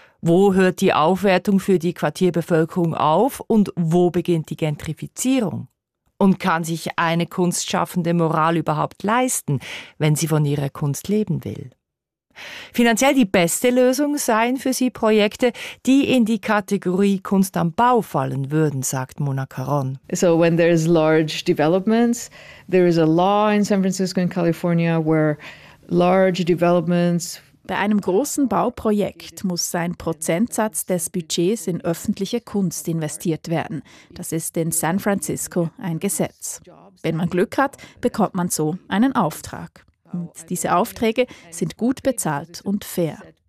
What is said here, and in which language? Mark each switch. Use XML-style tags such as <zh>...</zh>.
<de>Wo hört die Aufwertung für die Quartierbevölkerung auf und wo beginnt die Gentrifizierung? Und kann sich eine kunstschaffende Moral überhaupt leisten, wenn sie von ihrer Kunst leben will? Finanziell die beste Lösung seien für sie Projekte, die in die Kategorie Kunst am Bau fallen würden, sagt Mona Caron.</de> <en>So when there is large developments, there is a law in San Francisco and California where large developments.</en> <de>Bei einem großen Bauprojekt muss ein Prozentsatz des Budgets in öffentliche Kunst investiert werden. Das ist in San Francisco ein Gesetz. Wenn man Glück hat, bekommt man so einen Auftrag. Und diese Aufträge sind gut bezahlt und fair.</de>